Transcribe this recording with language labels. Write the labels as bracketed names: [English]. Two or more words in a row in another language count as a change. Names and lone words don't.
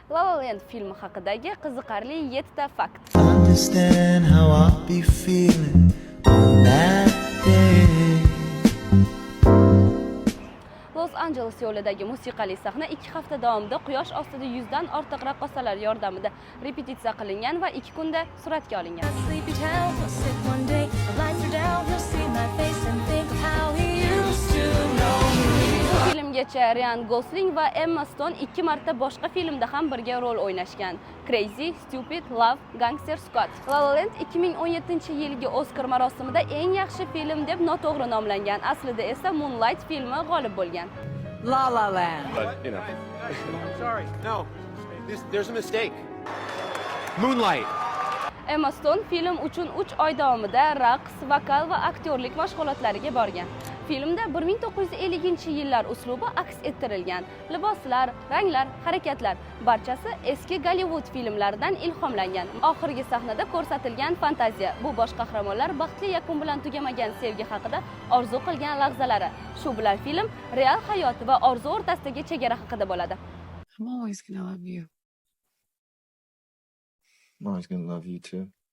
[Uzbek] La La Land filmi haqidagi qiziqarli 7 fakt. [English] Understand how I'll be feeling on that day. [Uzbek] Los Angeles yo'lidagi musiqali sahna 2 hafta davomida quyosh ostida 100 dan ortiq raqqosalar yordamida repetitsiya qilingan va 2 kunda suratga olingan. Filmgacha Ryan Gosling va Emma Stone 2 marta boshqa filmda ham birga rol o'ynashgan. Crazy, Stupid, Love, Gangster Squad. La La Land 2017-yilgi Oscar marosimida eng yaxshi film deb noto'g'ri nomlangan. Aslida esa Moonlight filmi g'olib bo'lgan. La La Land. [English] But, I'm sorry. No, there's a mistake. Moonlight. [Uzbek] Emma Stone film uchun 3 oy davomida raqs, vokal va aktyorlik mashg'ulotlariga borgan. Filmda 1950-yillar uslubi aks ettirilgan. Liboslar, ranglar, harakatlar barchasi eski Gollivud filmlaridan ilhomlangan. Oxirgi sahnada ko'rsatilgan fantaziya bu bosh qahramonlar baxtli yakun bilan tugamagan sevgi haqida orzu qilgan lahzalari. Shu bilan film real hayot va orzu o'rtasidagi chegara haqida bo'ladi. [English] I'm always gonna love you. I'm always gonna love you too.